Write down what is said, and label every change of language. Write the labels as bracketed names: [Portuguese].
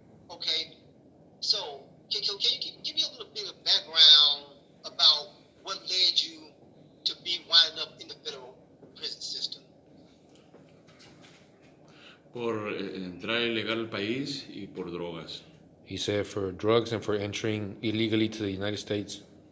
[English] Okay. So, can you give me a little bit of background about what led you to be winding up in the federal prison system? [Spanish] Por entrar ilegal al país y por drogas. [English] He said for drugs and for entering illegally to the United States.